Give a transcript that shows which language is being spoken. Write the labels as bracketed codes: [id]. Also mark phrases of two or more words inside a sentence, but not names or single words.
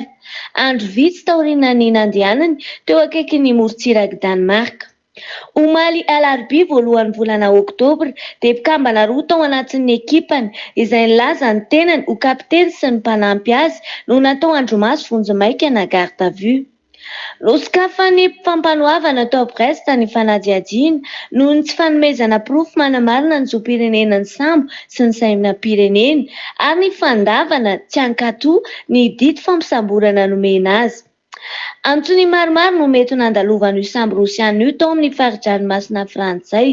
[mg] Andro vitsy taorian'ny nandehanany teo akaikin'ny morontsirak'i Danemark. Omaly alarobia voalohan'ny volana oktobra dia mpikambana roa tao anatin'ny ekipany izay nilaza ny tenany ho kapiteny sy ny mpanampy azy no natao andromaso vonjomaika na [fr] garde à vue. [mg] Nosokafan'ny fampanohavana tao Brest ny fanadihadiana noho ny tsy fanomezana porofo manamarina ny zoam-pirenenan'ny sambo sy ny sainam-pirenena ary ny fandavana tsy hankatoa ny dito fampisamborana nomena azy. Antony maromaro no mety nandalovan'io sambo rosiana io tao amin'ny faritra-ranomasina frantsay.